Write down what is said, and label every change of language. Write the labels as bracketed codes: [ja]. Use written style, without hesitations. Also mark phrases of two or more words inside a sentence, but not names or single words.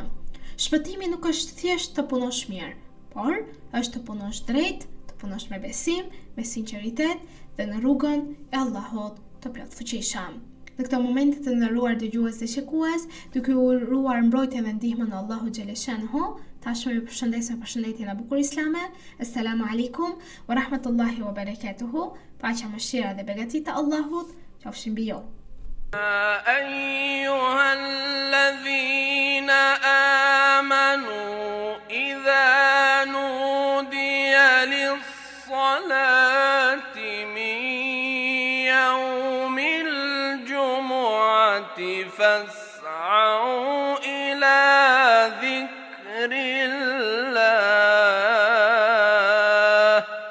[sq] Shpëtimi nuk është thjesht të punosh mirë, por është të punosh drejt, të punosh me besim, me sinqeritet dhe në rrugën e Allahut të plot fuqishëm. Në këto momente të nderuar dëgjues dhe shikues, duke u uruar mbrojtjen dhe ndihmën e Allahut xhaleshanhu, tashmë ju përshëndes me përshëndetjen e bukur islame. [ar] السلام عليكم ورحمة الله وبركاته. [sq] Paqja, mëshira dhe begatit e Allahut qofshin mbi ju. [ar] أيها الذين آمنوا إذا نودي للصلاة من يوم الجمعة فاسعوا إلى ذكر الله